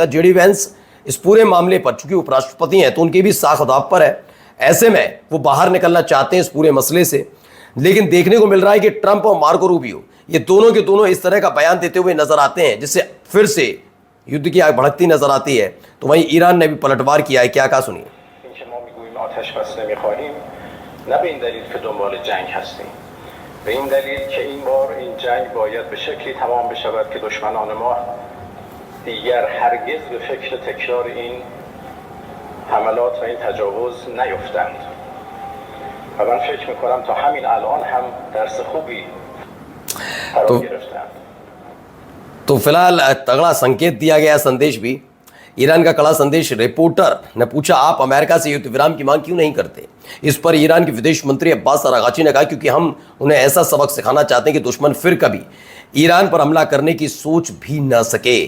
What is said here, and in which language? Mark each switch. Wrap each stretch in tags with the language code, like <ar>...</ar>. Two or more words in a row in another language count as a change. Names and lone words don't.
<hi>जेडी वेंस इस पूरे मामले पर, चूंकि उपराष्ट्रपति हैं तो उनकी भी साख दाव पर है, ऐसे में वो बाहर निकलना चाहते हैं इस पूरे मसले से। लेकिन देखने को मिल रहा है कि ट्रंप और मार्को रूबियो ये दोनों के दोनों इस तरह का बयान देते हुए नजर आते हैं जिससे फिर से युद्ध की आग भड़कती नजर आती है। तो वहीं ईरान ने भी पलटवार किया है, क्या कहा सुनिए।</hi> <fa>نه به این دلیل که دنبال جنگ هستیم، به این دلیل که این بار این جنگ باید به شکلی تمام بشود که دشمنان ما دیگر هرگز به فکر تکرار این حملات و این تجاوز نیفتند و من فکر میکنم تا همین الان هم درس خوبی قرار گرفتند।</fa> <hi>तो फिलहाल तगड़ा संकेत दिया गया, संदेश भी ईरान का कड़ा संदेश। रिपोर्टर ने पूछा, आप अमेरिका से युद्ध विराम की मांग क्यों नहीं करते? इस पर ईरान के विदेश मंत्री अब्बास अरागाची ने कहा, क्योंकि हम उन्हें ऐसा सबक सिखाना चाहते हैं कि दुश्मन फिर कभी ईरान पर हमला करने की सोच भी न सके।</hi>